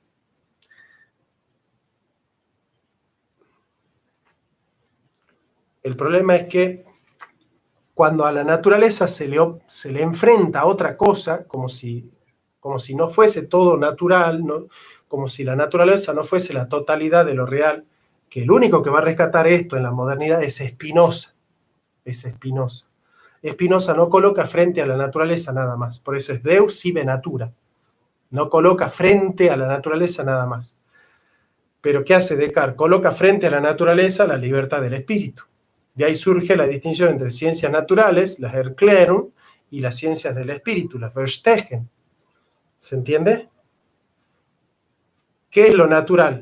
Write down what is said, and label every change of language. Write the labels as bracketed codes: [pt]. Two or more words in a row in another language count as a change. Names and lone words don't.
[es] El problema es que cuando a la naturaleza se le enfrenta a otra cosa, como si no fuese todo natural, ¿no? Como si la naturaleza no fuese la totalidad de lo real, que el único que va a rescatar esto en la modernidad es Spinoza. es Spinoza. Spinoza no coloca frente a la naturaleza nada más, por eso es [la] Deus sive natura. [es] No coloca frente a la naturaleza nada más. Pero ¿qué hace Descartes? Coloca frente a la naturaleza la libertad del espíritu. De ahí surge la distinción entre ciencias naturales, las Erklärung, y las ciencias del espíritu, las Verstehen. ¿Se entiende? ¿Qué es lo natural?